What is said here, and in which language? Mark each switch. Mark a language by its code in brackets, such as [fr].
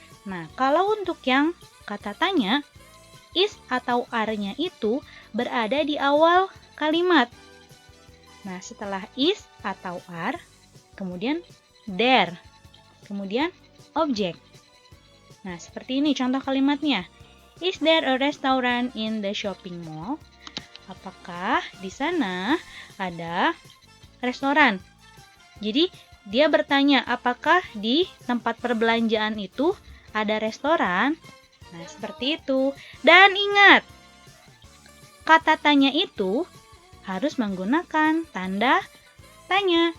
[id] Nah, kalau untuk yang kata tanya, is atau are-nya itu berada di awal kalimat. Nah, setelah is atau are, kemudian there, kemudian objek. Nah, seperti ini contoh kalimatnya. [en] Is there a restaurant in the shopping mall? [id] Apakah di sana ada restoran? Jadi, dia bertanya, apakah di tempat perbelanjaan itu ada restoran? Nah, seperti itu. Dan ingat, kata tanya itu harus menggunakan tanda tanya.